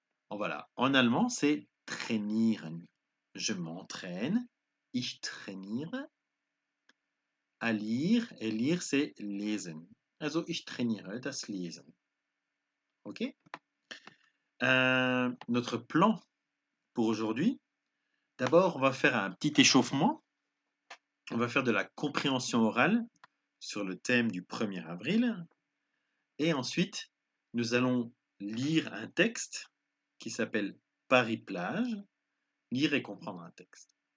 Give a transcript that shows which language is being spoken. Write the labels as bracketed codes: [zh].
[fr] Oh, voilà. En allemand, c'est trainieren. Je m'entraîne, [de] ich trainiere, [fr] à lire, et lire, c'est lesen. [de] Also, ich trainiere das Lesen. OK? [fr] Notre plan pour aujourd'hui, d'abord, on va faire un petit échauffement. On va faire de la compréhension orale sur le thème du 1er avril. Et ensuite, nous allons lire un texte qui s'appelle Paris-Plage, lire et comprendre un texte.